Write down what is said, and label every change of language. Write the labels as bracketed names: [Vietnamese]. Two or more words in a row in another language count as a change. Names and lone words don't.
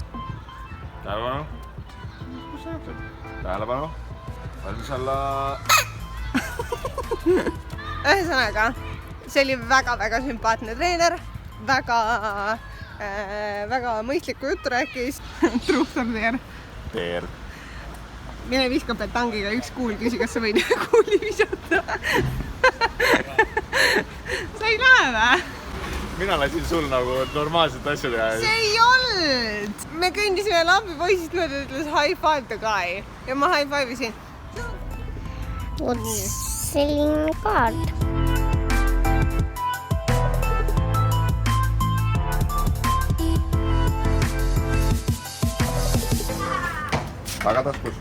[Estonian] Tähelepanu. Tähelepanu. Valmis alla. Ühesõnaga, see oli väga-väga sümpaatne treener. Väga mõistlikku juttu rääkis. [English] Truth or dare. [Estonian] Dare. Mine viska petangiga 1 kuul, küsi, kas sa võid kuuli visata. sa ei näe või? mina lasin sul nagu normaalset asja teha. see ei olnud! me kõndisime lambipoisist mööda, ütles [English] high five the guy [Estonian] ja ma [English] high five [Estonian] isin. vot selline kaart. tagataskus.